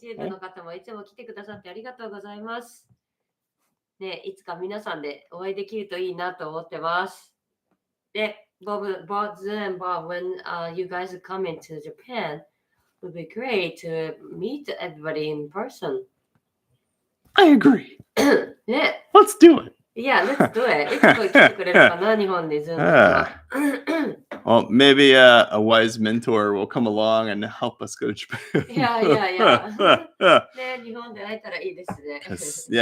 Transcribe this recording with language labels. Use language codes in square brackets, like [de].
[ja] YouTube の方もいつも来てくださってありがとうございます。ね、いつか皆さんでお会いできるといいなと思ってます。 [en] で、Zoon and Bob, when you guys come into Japan, it would be great to meet everybody in person. I agree. ね、 Let's do it. Yeah, let's do it. [ja] いつか来てくれるかな、日本で Zoom の人は。 [en] Well, maybe a wise mentor will come along and help us go to Japan. Yeah. [ja] ね、日本で会えたらいいですね。